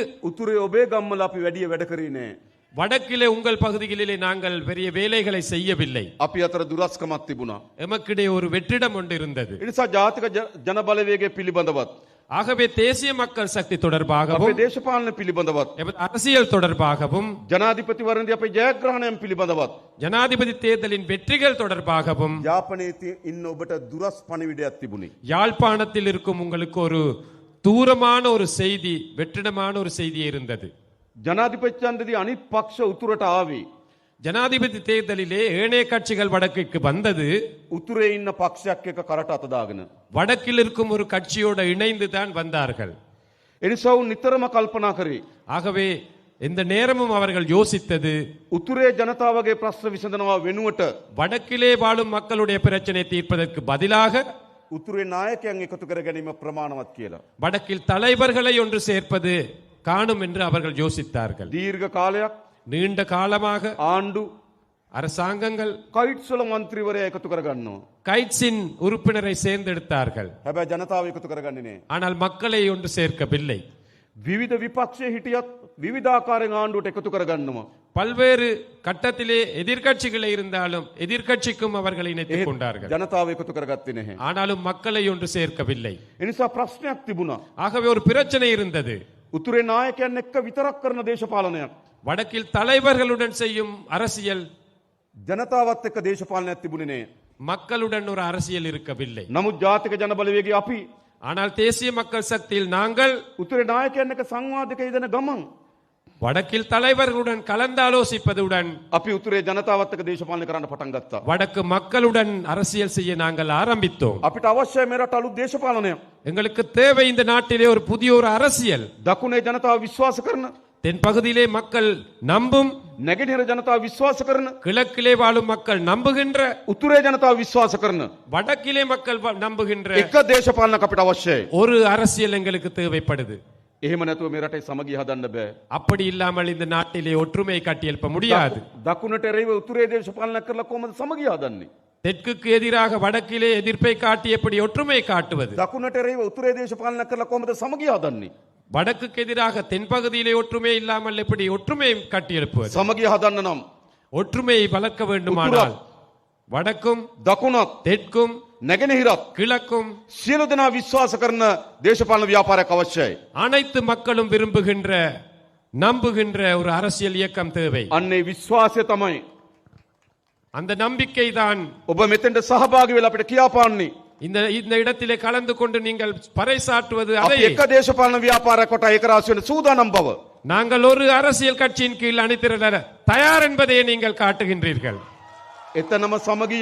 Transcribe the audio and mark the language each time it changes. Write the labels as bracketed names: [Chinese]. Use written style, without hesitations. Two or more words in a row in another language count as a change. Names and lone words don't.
[Sinhala] උතුරේ ඔබේ ගම්වල අපි වැඩිය වැඩ කරේ නෑ. [Tamil] வடக்கிலே உங்கள் பகுதிகளிலே நாங்கள் பெரிய வேலைகளை செய்யவில்லை. [Sinhala] අපි අතර දුරස්කමක් තිබුණා. [Tamil] எமக்கிடையே ஒரு வெற்றிடம் ஒன்று இருந்தது. [Sinhala] ඒ නිසා ජාතික ජනබලවේගය පිළිබඳවත් [Tamil] ஆகவே தேசிய மக்கள் சக்தி [Sinhala] අපේ [Tamil] தொடர்பாகவும் [Sinhala] දේශපාලන පිළිබඳවත් [Tamil] எமது அரசியல் தொடர்பாகவும் [Sinhala] ජනාධිපතිවරණදී අපේ ජයග්‍රහණයන් පිළිබඳවත් [Tamil] ஜனாதிபதி தேர்தலின் வெற்றிகள் தொடர்பாகவும் [Sinhala] යාපනයේ ඉන්න ඔබට දුරස් පණිවිඩයක් තිබුණේ. [Tamil] யாழ்ப்பாணத்தில் இருக்கும் உங்களுக்கு ஒரு தூரமான ஒரு செய்தி, வெற்றிடமான ஒரு செய்தி இருந்தது. [Sinhala] ජනාධිපති ඡන්දදී අනිත් පක්ෂ උතුරට ආවේ. [Tamil] ஜனாதிபதி தேர்தலிலே ஏனைய கட்சிகள் வடக்குக்கு வந்தது. [Sinhala] උතුරේ ඉන්න පක්ෂයක් එක කරට අත දාගෙන. [Tamil] வடக்கில் இருக்கும் ஒரு கட்சியோடு இணைந்து தான் வந்தார்கள். [Sinhala] ඒ නිසා උන් නිතරම කල්පනා කරේ [Tamil] ஆகவே இந்த நேரமும் அவர்கள் யோசித்தது, [Sinhala] උතුරේ ජනතාවගේ ප්‍රශ්න විසඳනවා වෙනුවට [Tamil] வடக்கிலே வாழும் மக்களுடைய பிரச்சனை தீர்ப்பதற்கு பதிலாக [Sinhala] උතුරේ නායකයන් එකතු කර ගැනීම ප්‍රමාණවත් කියලා. [Tamil] வடக்கில் தலைவர்களை ஒன்று சேர்ப்பது காணும் என்று அவர்கள் யோசித்தார்கள். [Sinhala] දීර්ඝ කාලයක් [Tamil] நீண்ட காலமாக [Sinhala] ආණ්ඩු [Tamil] அரசாங்கங்கள் [Sinhala] කයිට්ස්වල මන්ත්‍රීවරයා එකතු කරගන්නවා. [Tamil] கைட்ஸின் உறுப்பினரை சேர்ந்தெடுத்தார்கள். [Sinhala] හැබැයි ජනතාව එකතු කරගන්නේ නෑ. [Tamil] ஆனால் மக்களை ஒன்று சேர்க்கவில்லை. [Sinhala] විවිධ විපක්ෂයේ හිටියත් විවිධාකාරයෙන් ආණ්ඩුවට එකතු කරගන්නවා. [Tamil] பல்வேறு கட்டத்திலே எதிர்க்கட்சிகளே இருந்தாலும் எதிர்க்கட்சிக்கும் அவர்கள் இணைத்துக் கொண்டார்கள். [Sinhala] ජනතාව එකතු කරගත්තේ නැහැ. [Tamil] ஆனாலும் மக்களை ஒன்று சேர்க்கவில்லை. [Sinhala] ඒ නිසා ප්‍රශ්නයක් තිබුණා. [Tamil] ஆகவே ஒரு பிரச்சனை இருந்தது. [Sinhala] උතුරේ නායකයන් එක්ක විතරක් කරන දේශපාලනයක්. [Tamil] வடக்கில் தலைவர்களுடன் செய்யும் அரசியல், [Sinhala] ජනතාවත් එක්ක දේශපාලනයක් තිබුණේ නෑ. [Tamil] மக்களுடன் ஒரு அரசியல் இருக்கவில்லை. [Sinhala] නමුත් ජාතික ජනබලවේගය අපි [Tamil] ஆனால் தேசிய மக்கள் சக்தியில் நாங்கள் [Sinhala] උතුරේ නායකයන් එක්ක සංවාදයක යෙදෙන ගමන් [Tamil] வடக்கில் தலைவர்களுடன் கலந்தாலோசிப்பதுடன் [Sinhala] අපි උතුරේ ජනතාවත් එක්ක දේශපාලනය කරන්න පටන් ගත්තා. [Tamil] வடக்கு மக்களுடன் அரசியல் செய்ய நாங்கள் ஆரம்பித்தோம். [Sinhala] අපිට අවශ්‍යයි මේ රට අලුත් දේශපාලනයක්. [Tamil] எங்களுக்கு தேவை இந்த நாட்டிலே ஒரு புதிய ஒரு அரசியல். [Sinhala] දකුණේ ජනතාව විශ්වාස කරන, [Tamil] தென் பகுதியிலே மக்கள் நம்பும், [Sinhala] නැගෙනහිර ජනතාව විශ්වාස කරන, [Tamil] கிழக்கிலே வாழும் மக்கள் நம்புகின்ற, [Sinhala] උතුරේ ජනතාව විශ්වාස කරන [Tamil] வடக்கிலே மக்கள் நம்புகின்ற [Sinhala] එක දේශපාලනයක් අපිට අවශ්‍යයි. [Tamil] ஒரு அரசியல் எங்களுக்கு தேவைப்படுது. [Sinhala] එහෙම නැතුව මේ රටේ සමගිය හදන්න බෑ. [Tamil] அப்படி இல்லாமல் இந்த நாட்டிலே ஒற்றுமையை கட்டியெழுப்ப முடியாது. [Sinhala] දකුණට එරෙහිව උතුරේ දේශපාලනයක් කරලා කොහොමද සමගිය හදන්නේ? [Tamil] தெற்குக்கு எதிராக வடக்கிலே எதிர்ப்பை காட்டி எப்படி ஒற்றுமையை காட்டுவது? [Sinhala] දකුණට එරෙහිව උතුරේ දේශපාලනයක් කරලා කොහොමද සමගිය හදන්නේ? [Tamil] வடக்குக்கு எதிராக தென்பகுதியிலே ஒற்றுமை இல்லாமல் எப்படி ஒற்றுமையை கட்டியெழுப்புவது? [Sinhala] සමගිය හදන්න නම් [Tamil] ஒற்றுமையை வளர்க்க வேண்டுமானால் வடக்கும் [Sinhala] දකුණත් [Tamil] தெற்கும் [Sinhala] නැගෙනහිරත් [Tamil] கிழக்கும் [Sinhala] සියලු දෙනා විශ්වාස කරන දේශපාලන ව්‍යාපාරයක් අවශ්‍යයි. [Tamil] அனைத்து மக்களும் விரும்புகின்ற நம்புகின்ற ஒரு அரசியல் இயக்கம் தேவை. [Sinhala] අන්නේ විශ්වාසය තමයි [Tamil] அந்த நம்பிக்கை தான் [Sinhala] ඔබ මෙතෙන්ට සහභාගී වෙලා අපිට කියාපාන්නේ. [Tamil] இந்த இந்த இடத்திலே கலந்து கொண்டு நீங்கள் பறைசாற்றுவது [Sinhala] අපි [Tamil] அதை [Sinhala] එක දේශපාලන ව්‍යාපාරයක් කොට ඒක රාශි වෙන සූදානම් බව. [Tamil] நாங்கள் ஒரு அரசியல் கட்சியின் கீழ் அணிதிரள தயார் என்பதையே நீங்கள் காட்டுகின்றீர்கள். [Sinhala] එතනම සමගිය